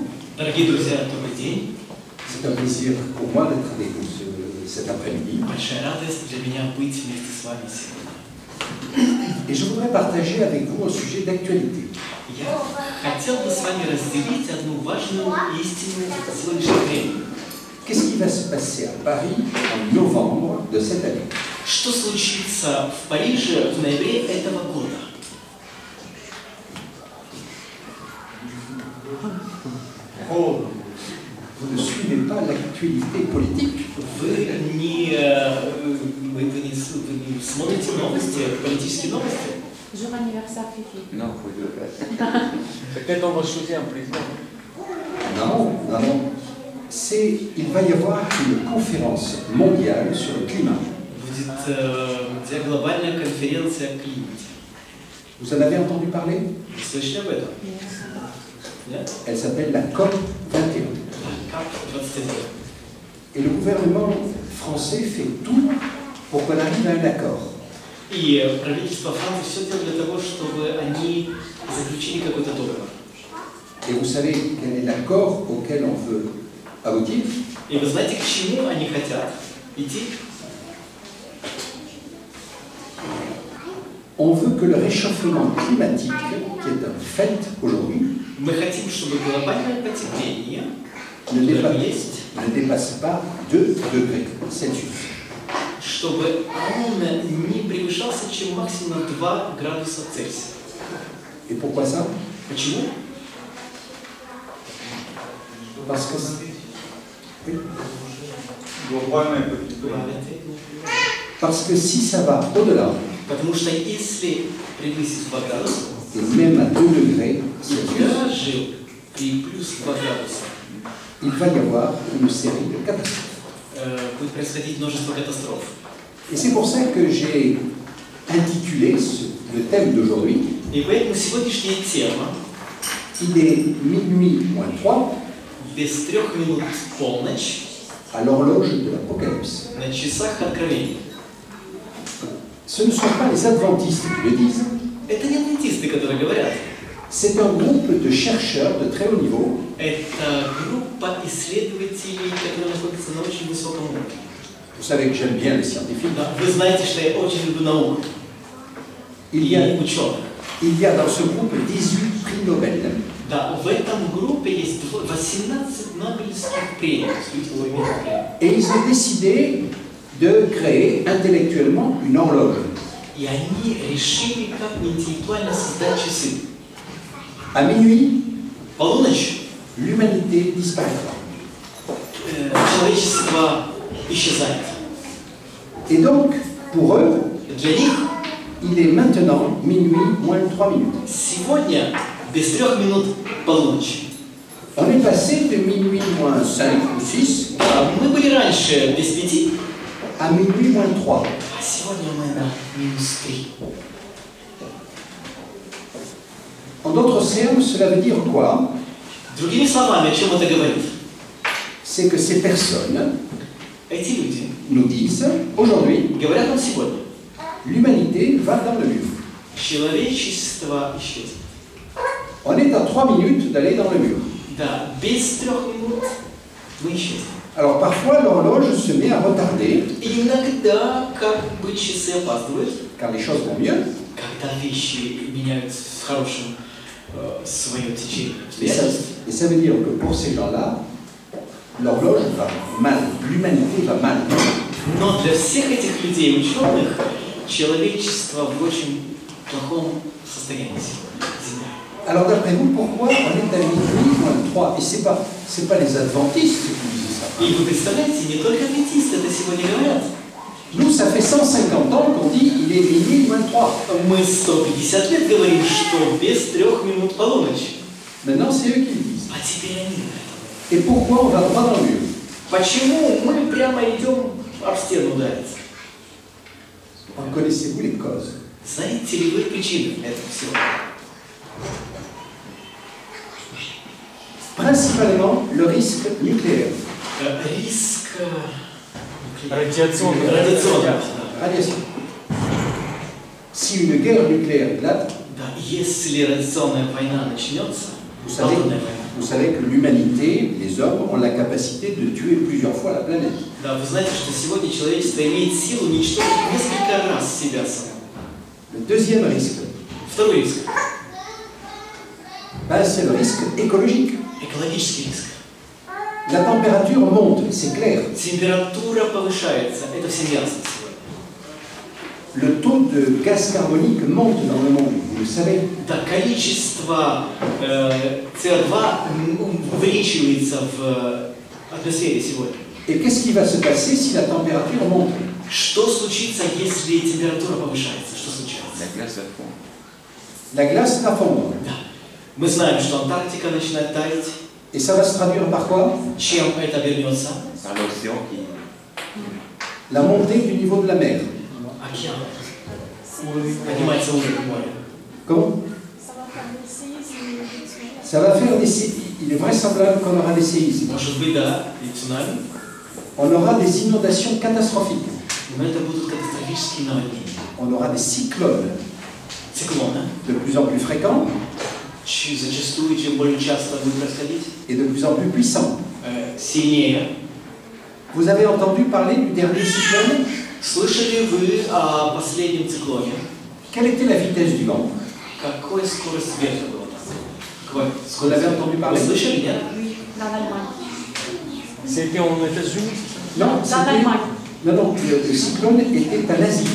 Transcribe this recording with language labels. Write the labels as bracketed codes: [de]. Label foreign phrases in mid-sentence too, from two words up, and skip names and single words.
[ru] Дорогие друзья, добрый день. [fr] C'est un plaisir pour moi d'être avec vous cet après-midi. [ru] Большая радость для меня быть вместе с вами сегодня. [fr] Et je voudrais partager avec vous un sujet d'actualité. [ru] Я хотел бы с вами разделить одну важную истину сегодняшнего времени. [fr] Qu'est-ce qui va se passer à Paris en novembre de cette année? [ru] Что случится в Париже в ноябре этого года? [fr] Vous ne suivez pas l'actualité politique. [ru] Вы не смотрите новости, политические новости? [fr] Jour anniversaire Fifi. Non, vous ne le faites. Peut-être on va shooter un président. Non, non, non. Il va y avoir une conférence mondiale sur le climat. [ru] Будет глобальная конференция о климате. [fr] Vous en avez entendu parler? [ru] Вы слышали об этом? Нет? [fr] Elle s'appelle la COP 21. Et le gouvernement français fait tout pour qu'on arrive à un accord. [ru] И правительство Франции все делает для того, чтобы они заключили какой-то договор. [fr] Et vous savez quel est l'accord auquel on veut aboutir? [ru] И вы знаете, к чему они хотят идти? [fr] On veut que le réchauffement climatique, qui est un fait aujourd'hui, [ru] Мы хотим, чтобы глобальное потепление, [fr] ne [ru] которое есть, [fr] dépasse pas 2 degrés Celsius. [ru] чтобы он не превышался, чем максимум 2 градуса Цельсия. [fr] Et pourquoi ça? [ru] Почему? [fr] Parce que... Oui. Parce que si ça va au-delà, [ru] Потому что если превысить 2 градуса, [fr] et même à 2 degrés Celsius, [ru] даже при плюс 2 градуса, [fr] il va y avoir une série de catastrophes. [ru] будет происходить множество катастроф. [fr] Et c'est pour ça que j'ai intitulé le thème d'aujourd'hui. [ru] И поэтому сегодняшняя тема [fr] Il est minuit moins 3 [ru] без 3 минут в полночь [fr] à l'horloge de l'Apocalypse. [ru] на часах Откровения. [fr] Ce ne sont pas les adventistes qui le disent. [ru] Это не адвентисты, которые говорят. [fr] C'est un groupe de chercheurs de très haut niveau. [ru] Это группа исследователей, которые находятся на очень высоком уровне. [fr] Vous savez que j'aime bien les scientifiques. [ru] Да, вы знаете, что я очень люблю науку [fr] Il [ru] и [fr] y a [ru] ученых. [fr] Il y a dans ce groupe 18 prix Nobel. [ru] Да, в этом группе есть 18 Нобелевских премий. [fr] Et ils ont décidé de créer intellectuellement une horloge. [ru] И они решили, как интеллектуально создать часы. [fr] À minuit, [ru] Полуночь [fr] l'humanité disparaîtra. [ru] человечество исчезает. [fr] Et donc, pour eux, [ru] Для них [fr] il est maintenant minuit moins 3 minutes. [ru] сегодня без 3 минут полуночь. [fr] On est passé de minuit moins 5 ou 6 [ru] Мы были раньше без 5, [fr] à minuit moins 3. [ru] а сегодня мы на минус 3. [fr] En d'autres termes, cela veut dire quoi? [ru] Другими словами, о чем это говорит? [fr] C'est que ces personnes [ru] Эти люди [fr] nous disent, aujourd'hui, [ru] говорят нам сегодня, [fr] l'humanité va dans le mur. [ru] человечество исчезнет. [fr] On est à 3 minutes d'aller dans le mur. [ru] Да, без 3 минут мы исчезнем. [fr] Alors parfois, l'horloge se met à retarder, [ru] И иногда, как бы, часы опаздывают, [fr] car les choses vont mieux. [ru] когда вещи меняют в хорошем свое течение [fr] Et ça, [ru] обстоятельств. [fr] et ça veut dire que pour ces gens-là, l'horloge va mal, l'humanité va mal. [ru] Но для всех этих людей, ученых, человечество в очень плохом состоянии сегодня. Земля. [fr] Alors d'après vous, pourquoi on est à minuit moins 3? Et c'est pas les adventistes qui disent ça. [ru] И вы представляете, не только адвентисты это сегодня говорят. [fr] Nous, ça fait 150 ans qu'on dit il est minuit moins 3. [ru] Мы 150 лет говорим, что без 3 минут полуночь. [fr] Maintenant, c'est eux qui le disent. [ru] А теперь они говорят. [fr] Et pourquoi on va droit dans le mur? [ru] Почему мы прямо идем об стену удариться? [fr] Connaissez-vous les causes? [ru] Знаете ли вы причины этого всего? [fr] Principalement le risque nucléaire. [ru] Риск Радиационный. радиационный. [fr] Radiation. Si une guerre nucléaire éclate, [ru] Да, если радиационная война начнется, атомная война, [fr] vous savez que l'humanité, les hommes, ont la capacité de tuer plusieurs fois la planète. [ru] да, вы знаете, что сегодня человечество имеет силу уничтожить несколько раз себя самого. [fr] Le deuxième risque, [ru] Второй риск [fr] ben, c'est le risque écologique. – [ru] экологический риск. [fr] La température monte, c'est clair. [ru] Температура повышается, это всем ясно сегодня. [fr] Le taux de gaz carbonique monte dans le monde, vous le savez. [ru] Да, количество СО2 увеличивается в атмосфере сегодня. [fr] Et qu'est-ce qui va se passer si la température monte? [ru] Что случится, если температура повышается? Что случается? [fr] La glace va fondre. [ru] Да. Мы знаем, что Антарктика начинает таять. [fr] Et ça va se traduire par quoi? [ru] Чем это обернется? [fr] La montée du niveau de la mer. [ru] Океан. Поднимается уровень моря. [fr] Comment? Ça va faire des séismes. Il est vraisemblable qu'on aura des séismes. [ru] Может быть, да, и цунами. [fr] On aura des inondations catastrophiques. [ru] Но это будут катастрофические наводнения. [fr] On aura des cyclones [ru] Циклоны. [fr] de plus en plus fréquents [ru] Зачастую, чем более часто будет происходить, [fr] et de plus en plus puissants. [ru] сильнее. [fr] Vous avez entendu parler du dernier cyclone? [ru] Слышали вы о последнем циклоне? [fr] Quelle était la vitesse du vent? [ru] Какой скорость ветра была там? Какой [fr] Vous [ru] скорость [fr] l'avez [ru] ветра? [fr] entendu [ru] Вы [fr] parler? [ru] слышали, нет? [fr] Dans l'Allemagne. C'était en États-Unis. Non, Dans c'était... l'Allemagne. Non, le cyclone était en Asie,